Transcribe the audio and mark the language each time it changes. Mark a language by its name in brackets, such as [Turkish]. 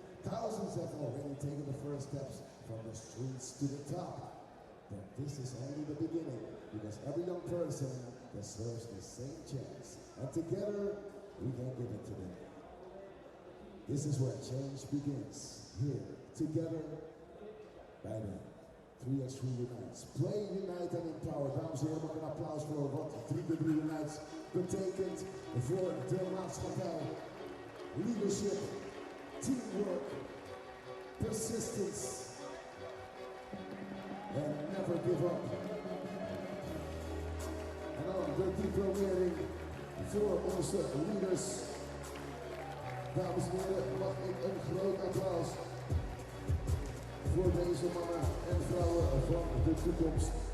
[English] Thousands have already taken the first steps from the streets to the top. But this is only the beginning, because every young person deserves the same chance. And together, we can give it to them. This is where change begins. Here, together, [Dutch] bij de [English] 3x3 Unites. [Dutch] Play, Unite en Empower. Dames en heren, mag een applaus voor wat 3x3 Unites betekent voor de maatschappij. [English] Leadership, teamwork, persistence, and never give up. [Dutch] En dan de diplomering voor onze leaders. Dames en heren, mag ik een groot applaus voor deze mannen en vrouwen van de toekomst.